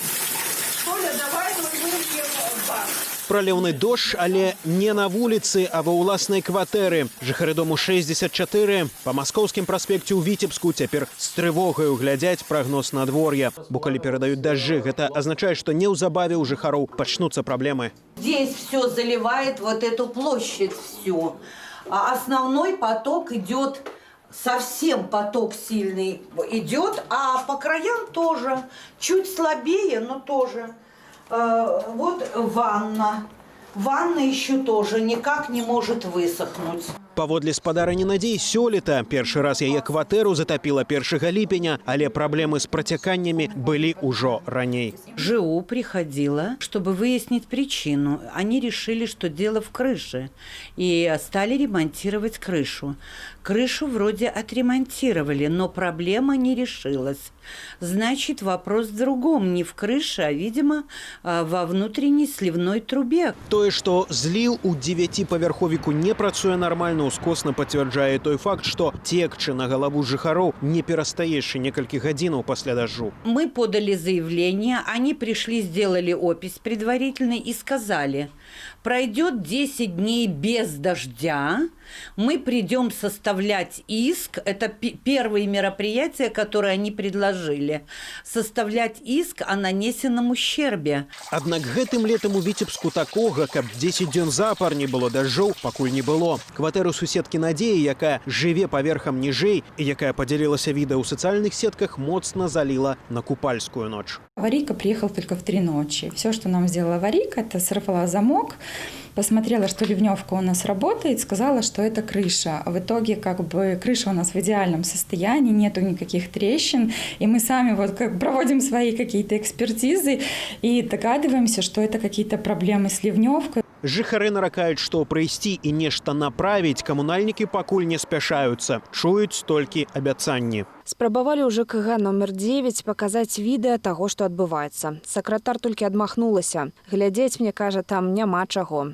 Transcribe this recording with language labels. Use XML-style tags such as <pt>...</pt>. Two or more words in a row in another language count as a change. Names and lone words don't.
<be>Праліўны дождж, але не на вуліцы, а ва ўласнай кватэры. Жыхары дому 64 па Маскоўскім праспекце ў Віцебску цяпер з трывогаю глядзяць прагноз надвор'я. Бо калі перадаюць дажджы, гэта азначае, што неўзабаве у жыхароў пачнуцца праблемы.</be> <ru>Здесь все заливает вот эту площадь всю. А основной поток идет, совсем поток сильный идет, а по краям тоже. Чуть слабее, но тоже. Вот ванна. Ванна еще тоже никак не может высохнуть.</ru> <be>Паводле спадарыні Надзей, сёлета першы раз яе кватэру затапіла 1 ліпеня, але праблемы з працяканнямі былі ўжо раней.</be> <ru>ЖУ приходила, чтобы выяснить причину. Они решили, что дело в крыше, и стали ремонтировать крышу. Крышу вроде отремонтировали, но проблема не решилась. Значит, вопрос в другом, не в крыше, а, видимо, во внутренней сливной трубе.</ru> <be>Тое, што зліў у 9павярховіку не працуе нармальна, ускосна пацвярджае той факт, што цекчы на галаву жыхароў не перастае яшчэ некалькі гадзінаў пасля дажджу.</be> <ru>Мы подали заявление, они пришли, сделали опись предварительной и сказали, пройдет 10 дней без дождя, мы придем составлять иск, это первые мероприятия, которые они предложили, составлять иск о нанесенном ущербе.</ru> <be>Аднак гэтым летам у Віцебску такога, каб 10 дзён запар не было дажджоў, пакуль не было. Кватэру суседкі Надзеі, якая жыве паверхам ніжэй і якая падзялілася відэа ў сацыяльных сетках, моцна заліла на купальскую ноч.</be> <ru>Аварийка приехала только в 3 ночи. Все, что нам сделала аварийка, это сорвала замок, посмотрела, что ливневка у нас работает, сказала, что это крыша. В итоге крыша у нас в идеальном состоянии, нету никаких трещин. И мы сами проводим свои какие-то экспертизы и догадываемся, что это какие-то проблемы с ливневкой.</ru> <be>Жыхары наракаюць, што прыйсці і нешта направіць камунальнікі пакуль не спяшаюцца. Чуюць толькі абяцанні. Спрабавалі ў ЖКГ номер 9 паказаць відэа таго, што адбываецца. Сакратар толькі адмахнулася. Глядзець, мне кажа, там няма чаго.</be>